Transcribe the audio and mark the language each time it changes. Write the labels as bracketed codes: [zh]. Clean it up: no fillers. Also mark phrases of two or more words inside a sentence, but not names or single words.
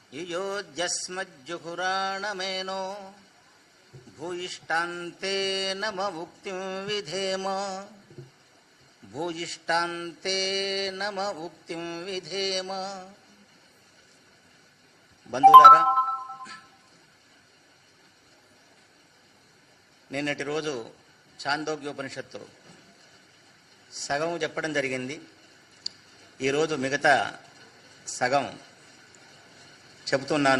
[sa] योऽद्यस्मज्जुहुराणमेनो भूयिष्ठान्ते नम उक्तिं विधेम भूयिष्ठान्ते नम उक्तिं विधेम. [te] బంధువులారా, నిన్నటి రోజు చాందోగ్యోపనిషత్తు సగం చెప్పడం జరిగింది. ఈరోజు మిగతా సగం చెబుతున్నాను.